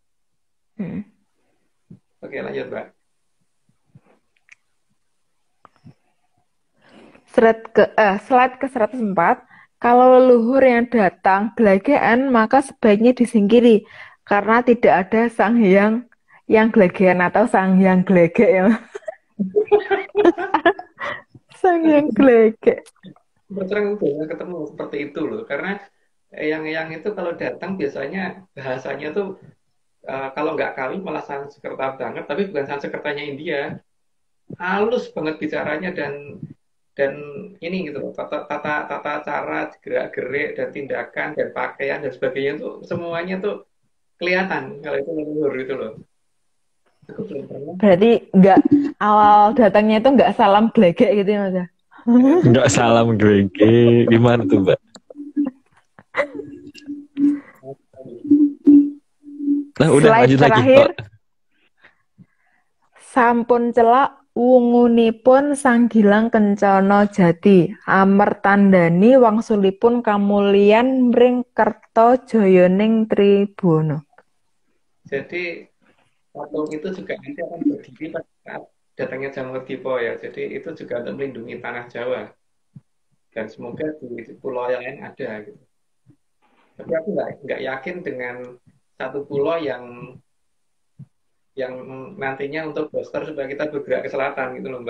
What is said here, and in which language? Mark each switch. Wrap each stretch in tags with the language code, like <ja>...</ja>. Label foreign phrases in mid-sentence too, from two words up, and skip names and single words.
<id>Oke, lanjut Mbak. Slide ke 104, kalau leluhur yang datang gelegean maka sebaiknya disingkiri karena tidak ada sang hyang yang gelegean atau sang hyang gelege ya. Sang hyang gelege. Berterang udah ketemu seperti itu loh. Karena yang itu kalau datang biasanya bahasanya tuh kalau nggak kali malah Sanskerta banget, tapi bukan Sanskertanya India. Halus banget bicaranya dan ini gitu loh, tata cara gerak-gerik dan tindakan dan pakaian dan sebagainya tuh semuanya tuh kelihatan kalau itu leluhur gitu loh. Aku belum pernah. Berarti nggak awal datangnya itu nggak salam gelege gitu ya Mas? Nggak salam gelege. Gimana tuh Mbak? Nah, udah Slide lanjut lagi. terakhir.</id> <jv>Sampun celak wungunipun sang Gilang Kencana Jati, amertandani wangsulipun kamulyan mring Kertajayaning Tribuna.</jv> <id>Jadi patung itu juga nanti akan berdiri pada saat datangnya Jamurdipa ya. Jadi itu juga untuk melindungi tanah Jawa. Dan semoga di pulau yang lain ada gitu. Tapi aku nggak yakin dengan satu pulau yang nantinya untuk booster supaya kita bergerak ke selatan gitu loh Mbak.</id>